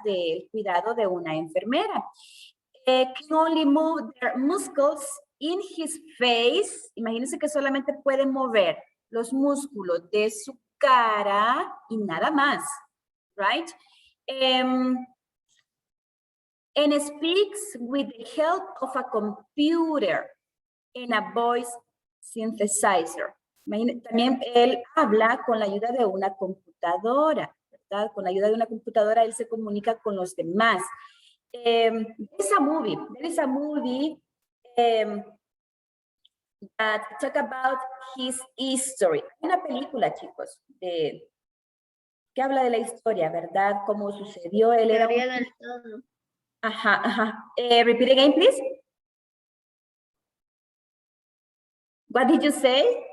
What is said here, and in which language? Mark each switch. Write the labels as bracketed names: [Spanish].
[Spanish] Del cuidado de una enfermera. [English] Can only move their muscles in his face. [Spanish] Imagínense que solamente puede mover los músculos de su cara y nada más, right? [English] And speaks with the help of a computer and a voice synthesizer. [Spanish] También él habla con la ayuda de una computadora, ¿verdad? Con la ayuda de una computadora él se comunica con los demás. [English] There is a movie that talk about his history. [Spanish] Hay una película, chicos, que habla de la historia, ¿verdad? Cómo sucedió. Él era un... Ajá, ajá. [English] Repeat again, please. What did you say?